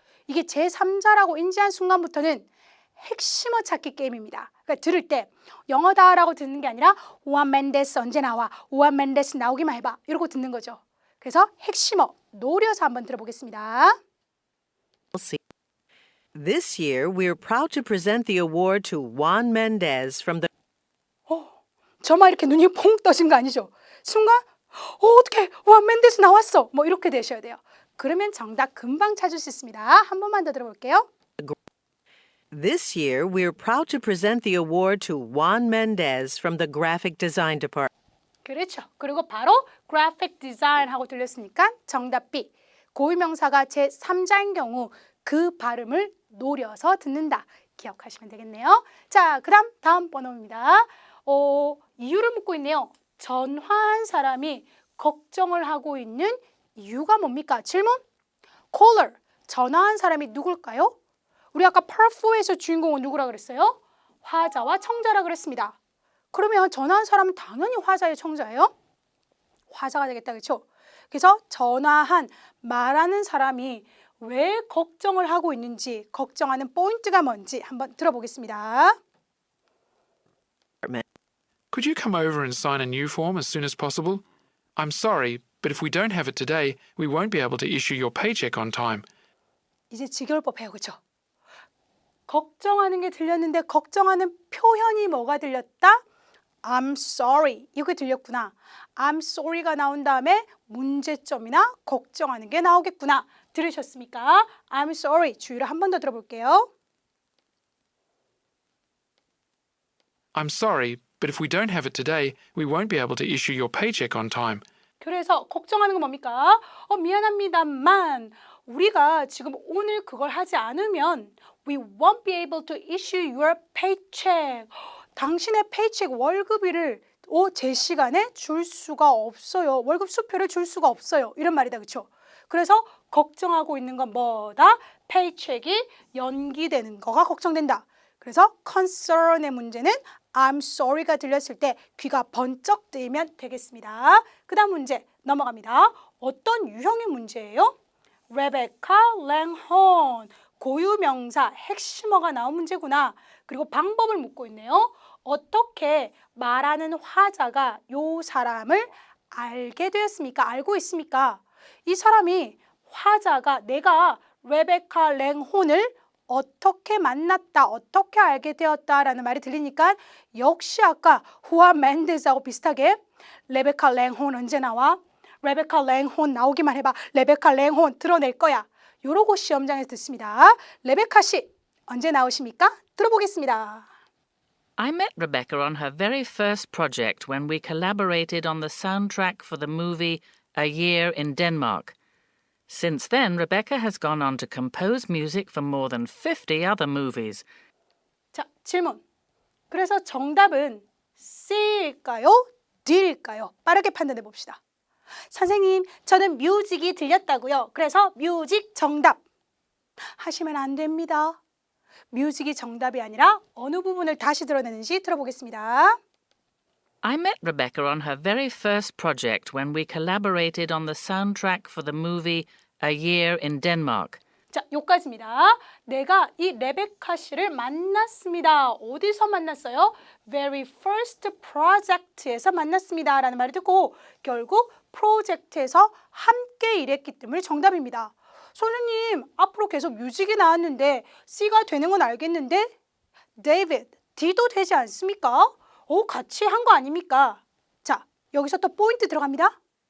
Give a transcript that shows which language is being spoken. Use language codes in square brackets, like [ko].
[ko] 이게 제3자라고 인지한 순간부터는 핵심어 찾기 게임입니다. 그러니까 들을 때 영어다라고 듣는 게 아니라 후안 맨데스 언제 나와? 후안 맨데스 나오기만 해봐. 이러고 듣는 거죠. 그래서 핵심어 노려서 한번 들어보겠습니다. [en] This year, we're proud to present the award to Juan Mendez from the [ko] 저만 이렇게 눈이 퐁 떠진 거 아니죠? 순간 어떡해 후안 맨데스 나왔어. 뭐 이렇게 되셔야 돼요. 그러면 정답 금방 찾을 수 있습니다. 한 번만 더 들어볼게요. [en] This year, we're proud to present the award to Juan Mendez from the Graphic Design Department. [ko] 그렇죠. 그리고 바로 graphic design 하고 들렸으니까 정답 B. 고유명사가 제3자인 경우 그 발음을 노려서 듣는다. 기억하시면 되겠네요. 자, 그다음 다음 번호입니다. 이유를 묻고 있네요. 전화한 사람이 걱정을 하고 있는 이유가 뭡니까? 질문. caller. 전화한 사람이 누굴까요? 우리 아까 part 4에서 주인공은 누구라 그랬어요? 화자와 청자라 그랬습니다. 그러면 전화한 사람은 당연히 화자의 청자예요? 화자가 되겠다, 그렇죠? 그래서 전화한 말하는 사람이 왜 걱정을 하고 있는지, 걱정하는 포인트가 뭔지 한번 들어보겠습니다. [en] Could you come over and sign a new form as soon as possible? I'm sorry, but if we don't have it today, we won't be able to issue your paycheck on time. [ko] 이제 직결법해요, 그렇죠? 걱정하는 게 들렸는데 걱정하는 표현이 뭐가 들렸다? [en] I'm sorry. [ko] 이거 들렸구나. [en] I'm sorry [ko] 가 나온 다음에 문제점이나 걱정하는 게 나오겠구나. 들으셨습니까? [en] I'm sorry. [ko] 주의를 한 번 더 들어볼게요. [en] I'm sorry, but if we don't have it today, we won't be able to issue your paycheck on time. [ko] 그래서 걱정하는 건 뭡니까? 미안합니다만 우리가 지금 오늘 그걸 하지 않으면 [en] we won't be able to issue your paycheck. [ko] 당신의 페이책 월급일을 제 시간에 줄 수가 없어요. 월급 수표를 줄 수가 없어요. 이런 말이다. 그렇죠? 그래서 걱정하고 있는 건 뭐다? 페이책이 연기되는 거가 걱정된다. 그래서 concern의 문제는 [en] I'm sorry [ko] 가 들렸을 때 귀가 번쩍 뜨이면 되겠습니다. 그 다음 문제 넘어갑니다. 어떤 유형의 문제예요? 레베카 랭혼 고유명사 핵심어가 나온 문제구나. 그리고 방법을 묻고 있네요. 어떻게 말하는 화자가 요 사람을 알게 되었습니까? 알고 있습니까? 이 사람이 화자가 내가 레베카 랭혼을 어떻게 만났다, 어떻게 알게 되었다라는 말이 들리니까 역시 아까 후안 멘데스하고 비슷하게 레베카 랭혼 언제 나와? 레베카 랭혼 나오기만 해봐. 레베카 랭혼 드러낼 거야. 요러고 시험장에서 듣습니다. 레베카 씨 언제 나오십니까? 들어보겠습니다. [en] I met Rebecca on her very first project when we collaborated on the soundtrack for the movie A Year in Denmark. Since then, Rebecca has gone on to compose music for more than 50 other movies. [ko] 자, 질문. 그래서 정답은 C일까요? D일까요? 빠르게 판단해 봅시다. 선생님, 저는 뮤직이 들렸다고요. 그래서 뮤직 정답. 하시면 안 됩니다. 뮤직이 정답이 아니라 어느 부분을 다시 드러내는지 들어보겠습니다. [en] I met Rebecca on her very first project when we collaborated on the soundtrack for the movie A Year in Denmark. [ko] 자, 여기까지입니다. 내가 이 레베카 씨를 만났습니다. 어디서 만났어요? [en] Very first project [ko] 에서 만났습니다. 라는 말을 듣고 결국 프로젝트에서 함께 일했기 때문에 정답입니다. 선생님, 앞으로 계속 뮤직이 나왔는데 C가 되는 건 알겠는데 David, D도 되지 않습니까? 같이 한 거 아닙니까? 자, 여기서 또 포인트 들어갑니다.